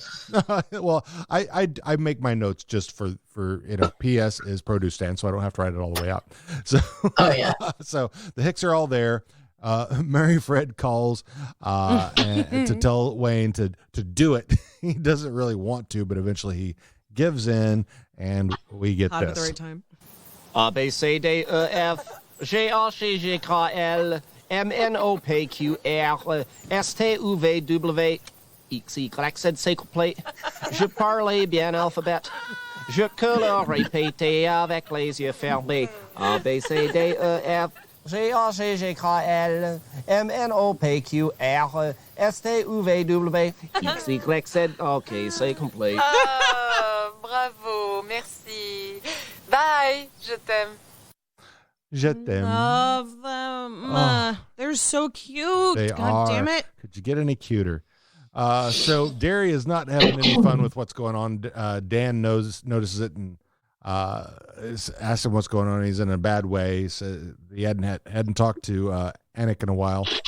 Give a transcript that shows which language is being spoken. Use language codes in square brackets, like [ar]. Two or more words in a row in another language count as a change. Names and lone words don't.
[en] Well, I make my notes just for PS is Produce Stand, so I don't have to write it all the way out. So oh yeah. So the Hicks are all there. Mary Fred calls and to tell Wayne to do it. He doesn't really want to, but eventually he gives in, and we get Hot this. at the right time. A, B, C, D, E, F, G, H, I, J, K, L, M, N, O, P, Q, R, S, T, U, V, W, X, Y, Z, [fr] c'est complet. Je parle bien alphabet. Je colore répété avec les yeux fermés. [en] A, B, C, D, E, F, G, H, I, J, K, L, M, N, O, P, Q, R, S, T, U, V, W, X, Y, Z. [fr] OK, c'est complet. Bravo, merci. Bye, je t'aime. Je t'aime. [en] Love them. They're so cute. They God are. damn it. Could you get any cuter? So Derry is not having any fun with what's going on. Dan notices it and asks him what's going on. He's in a bad way. So he hadn't talked to Anik in a while.